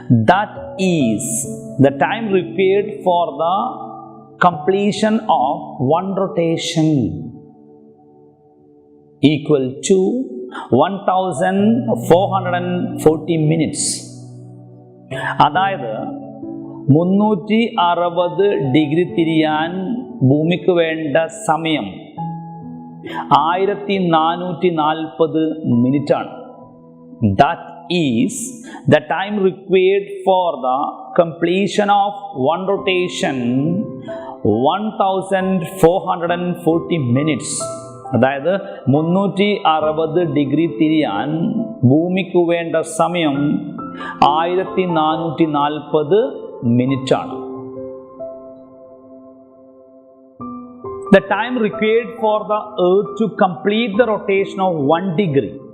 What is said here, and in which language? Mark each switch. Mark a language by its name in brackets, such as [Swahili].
[English] That is the time required for the completion of one rotation equal to 1440 minutes. [Malayalam] അതായത് 360 degree തിരിയാൻ ഭൂമിക്ക് വേണ്ട സമയം 1440 മിനിറ്റ് ആണ്. [English] That is the time required for the completion of one rotation 1440 minutes. [Malayalam] അതായത് 360 degree തിരിയാൻ ഭൂമിക്ക് വേണ്ട സമയം 1440 മിനിറ്റ് ആണ്. [English] The time required for the earth to complete the rotation of 1 degree.